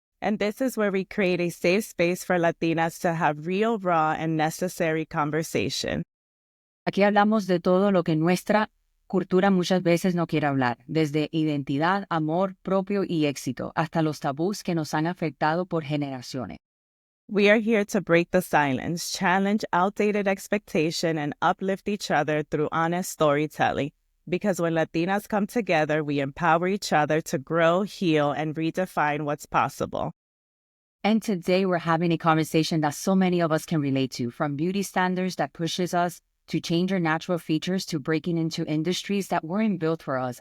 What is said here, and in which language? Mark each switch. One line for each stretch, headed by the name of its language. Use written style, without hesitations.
English: And this is where we create a safe space for Latinas to have real, raw, and necessary conversation.
Spanish: Aquí hablamos de todo lo que nuestra cultura muchas veces no quiere hablar, desde identidad, amor propio y éxito, hasta los tabús que nos han afectado por generaciones.
English: We are here to break the silence, challenge outdated expectation, and uplift each other through honest storytelling. Because when Latinas come together, we empower each other to grow, heal, and redefine what's possible. And today we're having a conversation that so many of us can relate to, from beauty standards that pushes us to change our natural features to breaking into industries that weren't built for us.